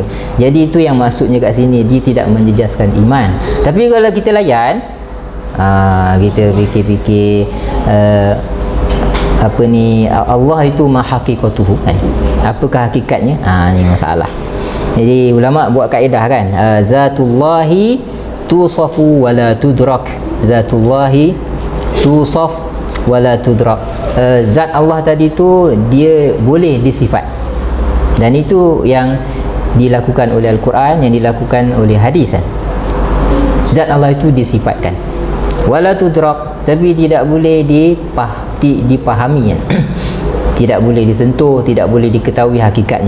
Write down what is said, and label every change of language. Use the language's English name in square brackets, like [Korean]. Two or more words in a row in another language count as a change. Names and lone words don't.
[Malay] Jadi itu yang maksudnya kat sini, dia tidak menjejaskan iman. Tapi kalau kita layan, kita fikir-fikir apa ni, Allah itu maha haqiqatuhu kan? Apakah hakikatnya? Ni masalah. Jadi ulama buat kaedah kan, [Arabic] ذات الله توصف ولا تدرك، ذات الله توصف ولا تدرك. [Malay] Zat Allah tadi tu dia boleh disifat, dan itu yang dilakukan oleh Al-Quran, yang dilakukan oleh hadis kan. Zat Allah itu disifatkan, [Arabic] ولا تدرك, [Malay] tapi tidak boleh dipahami kan? Tidak boleh disentuh, tidak boleh diketahui hakikatnya.